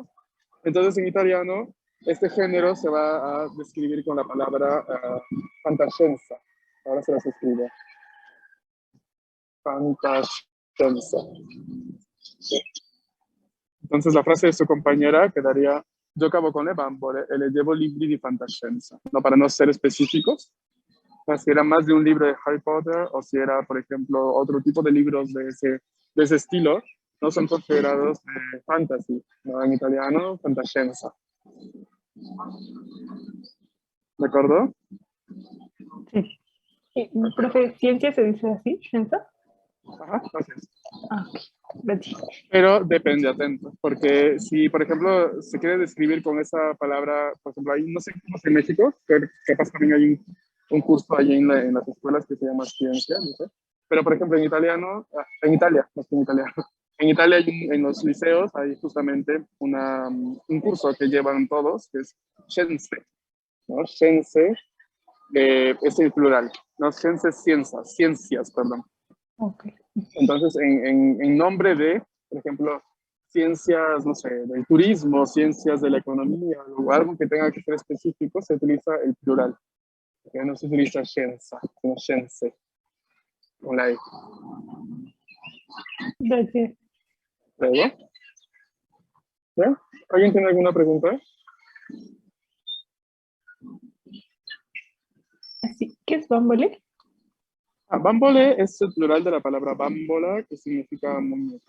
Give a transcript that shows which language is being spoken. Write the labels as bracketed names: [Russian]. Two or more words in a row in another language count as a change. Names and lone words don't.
[Spanish] Entonces, en italiano, este género se va a describir con la palabra fantascienza. Ahora se las escribo. Fantascienza. Entonces la frase de su compañera quedaría: yo acabo con [Italian] le bambole e le [Spanish] llevo [Italian] libri di fantascienza, [Spanish] ¿no? Para no ser específicos, o sea, si era más de un libro de Harry Potter o si era, por ejemplo, otro tipo de libros de ese estilo, no son considerados fantasy, ¿no? En italiano, fantascienza. ¿De acuerdo? Sí. Profe, ¿ciencia se dice así? ¿Ciencia? Ajá, así es. Ok, Betty. Pero depende, atento, porque si, por ejemplo, se quiere describir con esa palabra, por ejemplo, hay, no sé cómo es en México, que capaz también hay un curso allí en las escuelas que se llama ciencia, no sé, pero por ejemplo en italiano, en Italia, no es que en italiano, en Italia en los liceos hay justamente un curso que llevan todos, que es scienze, ¿no? Scienze es el plural, ¿no? Scienze es ciencias, perdón. Ok. Entonces, en nombre de, por ejemplo, ciencias, no sé, del turismo, ciencias de la economía, o algo que tenga que ser específico, se utiliza el plural. Que no se utiliza scienza, sino scienze, con la E. Betty. ¿Luego? ¿Ya? ¿Alguien tiene alguna pregunta? Así, ¿qué es bambole? Bambole es el plural de la palabra bambola, que significa muñeca.